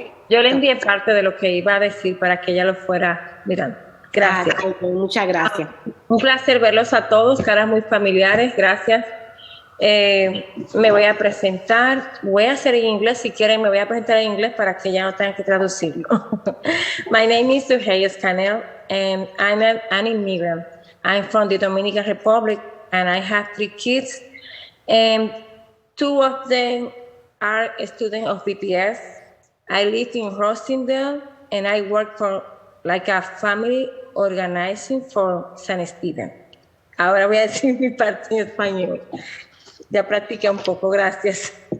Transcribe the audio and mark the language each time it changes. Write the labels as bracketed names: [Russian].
[Spanish] Yo le envié parte de lo que iba a decir para que ella lo fuera mirando. Gracias. Muchas gracias. Un placer verlos a todos, caras muy familiares, gracias. Me voy a presentar, voy a hacer en inglés, si quieren me voy a presentar en inglés para que ya no tengan que traducirlo. [English] My name is Suheyes Canel and I'm an immigrant. I'm from the Dominican Republic and I have 3 kids and 2 of them are students of BPS. I live in Rosendale and I work for like a family organizing for San Steven. [Spanish] Ahora voy a decir mi parte en español. Ya practiqué un poco, gracias.